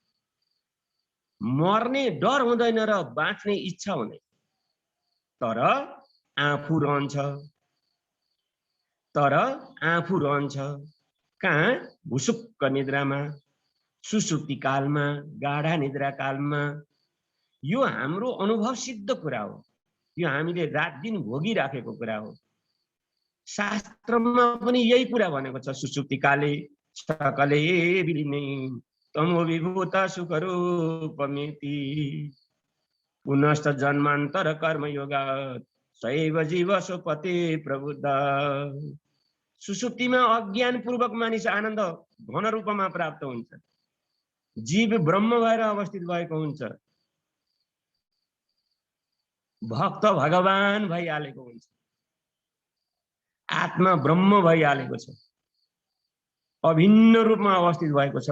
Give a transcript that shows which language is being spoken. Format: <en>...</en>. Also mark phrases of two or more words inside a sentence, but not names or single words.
<ne>मर्ने डर हुँदैन र बाँच्ने इच्छा हुँदैन, तर आफू रहन्छ, कहाँ? भुसुक्क निद्रामा, सुसुप्ति कालमा, गाढा निद्रा कालमा। यो हाम्रो अनुभव सिद्ध कुरा हो, यो हामीले रात दिन भोगिराखेको कुरा हो। शास्त्रमा पनि यही कुरा भनेको छ,</ne> <sa>सुसुप्ति काले सकले विलीने तमो विभूत सुखरूपमिति पुनश्च जन्मान्तर कर्मयोगात् सैव जीव सुपते प्रबुद्ध।</sa> <ne>सुसुप्तिमा अज्ञान पूर्वक मानिस आनन्द घन रूपमा प्राप्त हुन्छ, जीव ब्रह्म भएर अवस्थित भएको हुन्छ, भक्त भगवान भइहालेको हुन्छ, आत्मा ब्रह्म भइहालेको छ, अभिन्न रूपमा अवस्थित भएको छ।</ne>